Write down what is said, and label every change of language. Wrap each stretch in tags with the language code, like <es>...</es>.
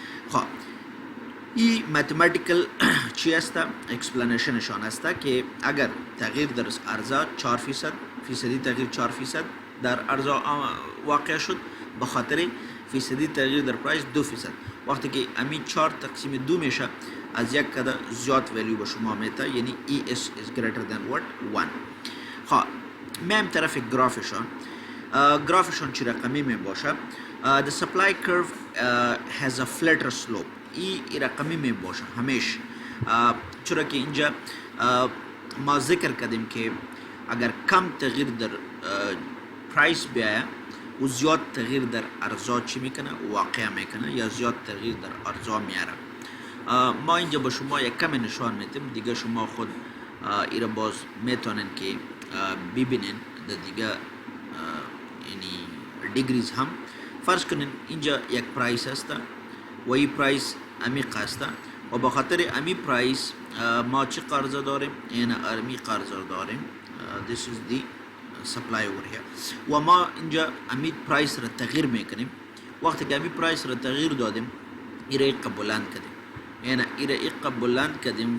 <fa>خب این ماتماتیکل چی است؟ اکسپلینیشنشان است که اگر تغییر در عرضه 4% فیصدی تغییر 4% در عرضه واقع شد، به خاطر فیصدی تغییر در پرایس 2%. وقتی که امی 4 تقسیم 2 میشه، از یک کده زیاد ولیو به شما میده، یعنی</fa> <en>ES is greater than what 1.</en> <fa>خب میم طرف گرافشان. گرافشان چی رقمی می باشه؟</fa> <en>The supply curve has a flatter slope.</en> <fa>این رقمی می باشه همیشه، چرا که اینجا ما ذکر کردیم که اگر کم تغییر در پرایس بیایه و زیاد تغییر در عرضه چی میکنه؟ واقع میکنه یا زیاد تغییر در عرضه میاره. ما اینجا به شما یک کم نشان میدیم، دیگه شما خود ایره باز میتونین که ببینین در دیگه یعنی دیگریز هم. فرض کنین اینجا یک پرایس است و این پرایس امی قسته و به خاطر امی پرایس ما چه قرضه داریم؟ این امی قرضه داریم.</fa> <en>This is the supply over here.</en> <fa>و ما اینجا امی پرایس را تغییر میکنیم. وقتی که امی پرایس را تغییر دادیم، ایره ایقا بلند کردیم، یعنی ایره ایقا بلند کردیم.</fa>